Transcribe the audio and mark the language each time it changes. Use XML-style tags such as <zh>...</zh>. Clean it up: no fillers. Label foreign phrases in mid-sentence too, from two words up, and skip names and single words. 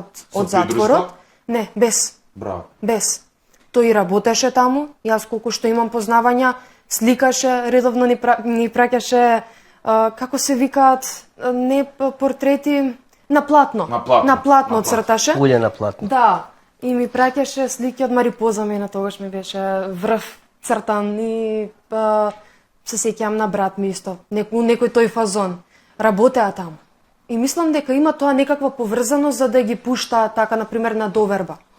<mk>од затворот. придружба? Не, без. Браво. Без. Тој работеше таму, јас колку што имам познавања, сликаше, редовно ни праќаше како се викаат, не портрети на платно. На платно. На платно На платно. црташе.</mk> <sr>Улje na platno.</sr> <mk>Да. И ми праќаше слики од Марипоза, мене тогаш ми беше врв цртан и се сеќавам на брат ми исто. Некој тој фазон. Работеа таму. И мислам дека има тоа некаква поврзаност за да ги пуштаат така, например, на доверба.</mk>